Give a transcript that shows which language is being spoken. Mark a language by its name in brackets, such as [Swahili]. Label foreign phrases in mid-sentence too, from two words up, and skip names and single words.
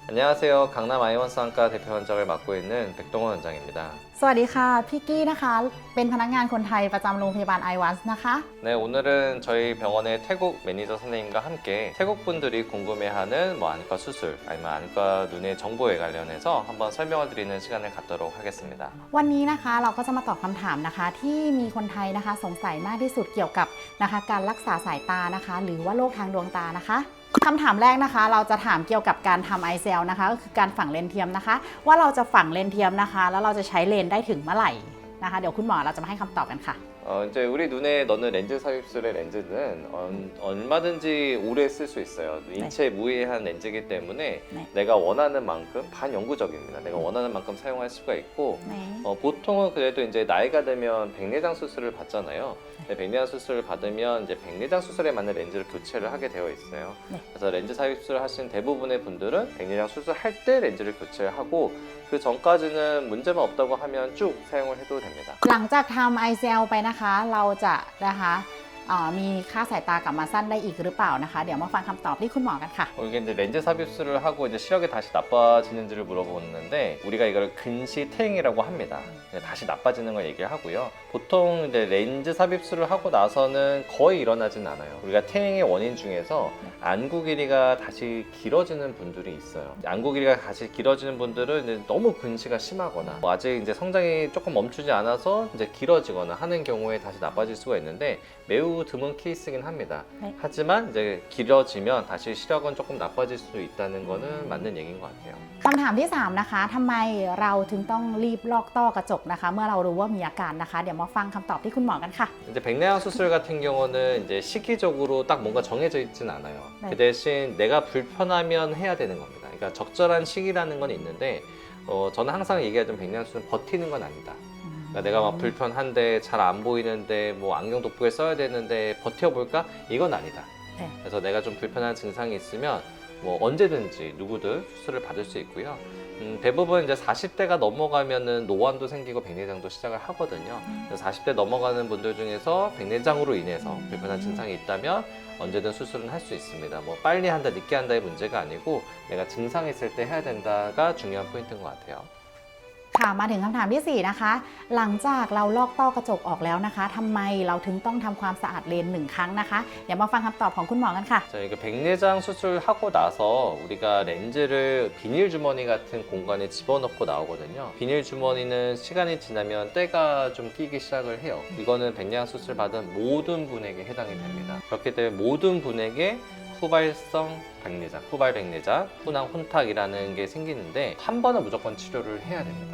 [Korean] 안녕하세요. 강남 아이원상과 대표 원장을 맡고 있는 백동원 원장입니다. [Thai] สวัสดีค่ะพี่กี้นะคะเป็นพนักงานคนไทยประจำโรงพยาบาล iWAS นะคะ [Korean] 네, 오늘은 저희 병원의 태국 매니저 선생님과 함께 태국 분들이 궁금해하는 안과 수술 아니면 안과 눈의 정보에 관련해서 한번 설명을 드리는 시간을 갖도록 하겠습니다. [Thai] วันนี้นะคะเราก็จะมาตอบคำถามนะคะที่มีคนไทยนะคะสงสัยมากที่สุดเกี่ยวกับนะคะการรักษาสายตานะคะหรือว่าโรคทางดวงตานะคะคำถามแรกนะคะเราจะถามเกี่ยวกับการทำไอเซลนะคะก็คือการฝังเลนส์เทียมนะคะว่าเราจะฝังเลนส์เทียมนะคะแล้วเราจะใช้เลนส์ได้ถึงเมื่อไหร่นะคะเดี๋ยวคุณหมอเราจะมาให้คำตอบกันค่ะ [Korean] 이제 우리 눈에 넣는 렌즈 삽입술의 렌즈는 얼마든지 오래 쓸 수 있어요. 인체 무해한 렌즈이기 때문에 네. 내가 원하는 만큼 반영구적입니다. 내가 원하는 만큼 사용할 수가 있고 네. 보통은 그래도 이제 나이가 되면 백내장 수술을 받잖아요. 백내장 수술을 받으면 이제 백내장 수술에 맞는 렌즈를 교체를 하게 되어 있어요. 네. 그래서 렌즈 삽입술을 하신 대부분의 분들은 백내장 수술할 때 렌즈를 교체를 하고 그 전까지는 문제만 없다고 하면 쭉 사용을 해도 됩니다. [Thai] หลังจากทำไอเซลไปนะคะเราจะนะคะมีค่าสายตากลับมาสั้นได้อีกหรือเปล่านะคะเดี๋ยวมาฟังคำตอบที่คุณหมอกันค่ะ [Korean] 이게 이제 렌즈 삽입술을 하고 이제 시력이 다시 나빠지는지를 물어보는데 우리가 이걸 근시 퇴행이라고 합니다. 다시 나빠지는 걸 얘기하고요. 보통 이제 렌즈 삽입술을 하고 나서는 거의 일어나진 않아요. 우리가 퇴행의 원인 중에서 안구 길이가 다시 길어지는 분들이 있어요. 안구 길이가 다시 길어지는 분들은 이제 너무 근시가 심하거나 아직 이제 성장이 조금 멈추지 않아서 이제 길어지거나 하는 경우에 다시 나빠질 수가 있는데 매우 드문 케이스긴 합니다. 네. 하지만 이제 길어지면 다시 시력은 조금 나빠질 수 있다는 거는 맞는 얘기인 것 같아요. [Thai] คำถามที่3นะคะทำไมเราถึงต้องรีบลอกต้อกระจกนะคะเมื่อเรารู้ว่ามีอาการนะคะเดี๋ยวมาฟังคำตอบที่คุณหมอกันค่ะ [Korean] 이제 백내장 수술 같은 경우는 이제 시기적으로 딱 뭔가 정해져 있진 않아요. 네. 그 대신 내가 불편하면 해야 되는 겁니다. 그러니까 적절한 시기라는 건 있는데 저는 항상 얘기하던 백내장 수술은 버티는 건 아니다. 그러니까 내가 막 불편한데 잘 안 보이는데 뭐 안경 돋보기 써야 되는데 버텨볼까? 이건 아니다. 네. 그래서 내가 좀 불편한 증상이 있으면 뭐 언제든지 누구든 수술을 받을 수 있고요. 대부분 이제 40대가 넘어가면은 노안도 생기고 백내장도 시작을 하거든요. 그래서 40대 넘어가는 분들 중에서 백내장으로 인해서 불편한 증상이 있다면 언제든 수술은 할 수 있습니다. 뭐 빨리 한다, 늦게 한다의 문제가 아니고 내가 증상이 있을 때 해야 된다가 중요한 포인트인 것 같아요. [Thai] ค่ะมาถึงคำถามที่4นะคะหลังจากเราลอกต้อกระจกออกแล้วนะคะทำไมเราถึงต้องทำความสะอาดเลนส์1 ครั้งนะคะเดี๋ยวมาฟังคำตอบของคุณหมอกันค่ะ [Korean] 저희가 백내장 수술하고 나서 우리가 렌즈를 비닐 주머니 같은 공간에 집어넣고 나오거든요. 비닐 주머니는 시간이 지나면 때가 좀 끼기 시작을 해요. 이거는 백내장 수술 받은 모든 분에게 해당이 됩니다. 그렇기 때문에 모든 분에게 후발성 백내장, 후발 백내장, 훈황 혼탁이라는 게 생기는데 한 번은 무조건 치료를 해야 됩니다.